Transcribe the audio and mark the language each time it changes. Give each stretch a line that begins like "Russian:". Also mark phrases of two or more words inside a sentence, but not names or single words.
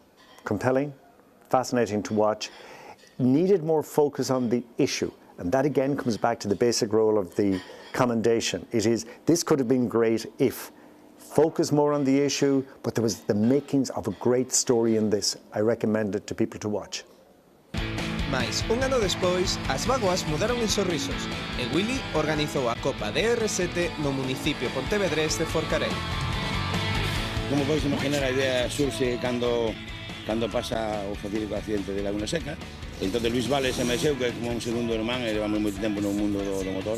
English: Compelling, fascinating to watch, needed more focus on the issue. And that again comes back to the basic role of the commendation. It is, this could have been great if focus more on the issue, but there was the makings of a great story in this. I recommend it to people to watch.
Galician: Mais, un ano despois, as vagoas mudaron en sorrisos e Willy organizou a Copa DR7 no municipio pontevedrés de Forcarei. Como podéis imaginar, a idea surxe cando pasa o fatídico accidente de Laguna Seca. Entonces Luis Vales se mexeu, que é como un segundo irmán, e levamos moito tempo no mundo do motor.